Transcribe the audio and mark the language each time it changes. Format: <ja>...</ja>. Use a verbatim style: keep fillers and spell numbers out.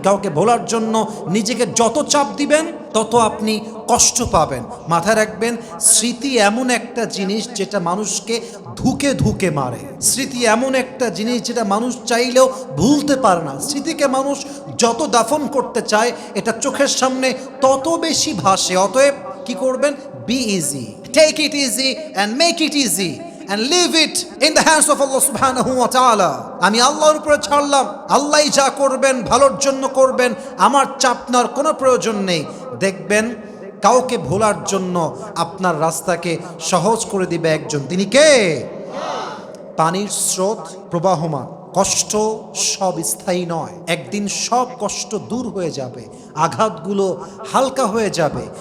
<bn>কাউকে ভোলার জন্য নিজেকে যত চাপ দিবেন, তত আপনি কষ্ট পাবেন। মাথায় রাখবেন, স্মৃতি এমন একটা জিনিস যেটা মানুষকে ধুকে ধুকে মারে। স্মৃতি এমন একটা জিনিস যেটা মানুষ চাইলেও ভুলতে পারে না। স্মৃতিকে মানুষ যত দাফন করতে চায়, এটা চোখের সামনে তত বেশি ভাসে। অতএব কি করবেন?</bn> <en>Be easy, take it easy and make it easy and leave it in the hands of Allah subhanahu wa ta'ala.</en> <bn>আমি আল্লাহর উপরে ছাড়লাম, আল্লাহ যা করবেন ভালোর জন্য করবেন, আমার চাপনার কোনো প্রয়োজন নেই। দেখবেন কাউকে ভোলার জন্য আপনার রাস্তাকে সহজ করে দিবে একজন, তিনি কে? পানির স্রোত প্রবাহমান। কষ্ট সব স্থায়ী নয়, একদিন সব কষ্ট দূর হয়ে যাবে, আঘাতগুলো হালকা হয়ে যাবে।</bn>